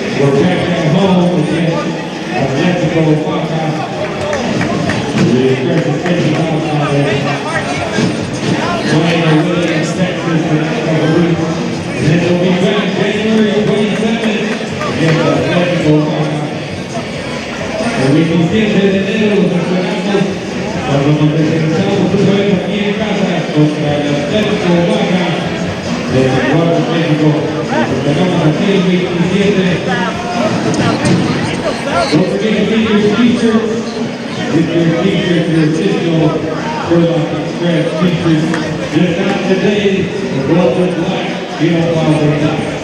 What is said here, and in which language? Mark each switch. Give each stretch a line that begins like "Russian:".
English: We're back at home against Mexico Baja. The Express is taking off playing a Williams, Texas for the next couple of weeks. And then we'll be back January 27th against Mexico Baja.
Spanish: El 27 de enero los esperamos cuando nos presentamos otra vez aquí en casa contra el Atlético Baja de Guadalajara, México. Nos esperamos aquí el 27.
English: Don't forget to get your t-shirts. With your t-shirts, your official Turlock Express t-shirts. Just not today, the gold and black, you don't follow the top.